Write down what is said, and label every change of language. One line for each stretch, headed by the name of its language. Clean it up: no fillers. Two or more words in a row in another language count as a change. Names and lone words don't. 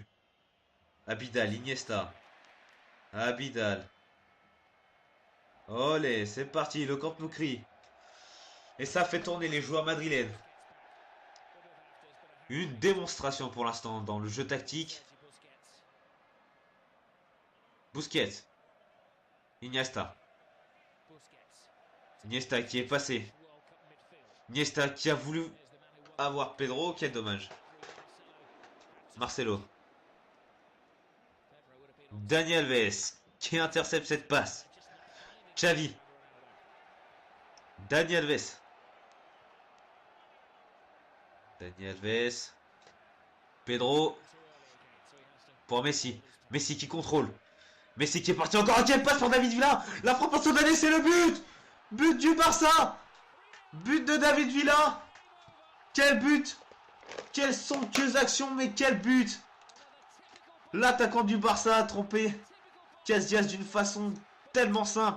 French: Abidal, Iniesta. Abidal. Olé, c'est parti, le Camp Nou crie. Et ça fait tourner les joueurs madrilènes. Une démonstration pour l'instant dans le jeu tactique. Busquets. Iniesta. Iniesta qui est passé. Iniesta qui a voulu avoir Pedro. Quel dommage. Marcelo. Daniel Alves qui intercepte cette passe. Xavi. Daniel Alves. Daniel Alves. Pedro. Pour Messi. Messi qui contrôle. Messi qui est parti encore. Quelle passe pour David Villa. La frappe en l'année, c'est le but. But du Barça. But de David Villa. Quel but. Quelle somptueuse action, mais quel but. L'attaquant du Barça a trompé Casillas d'une façon tellement simple.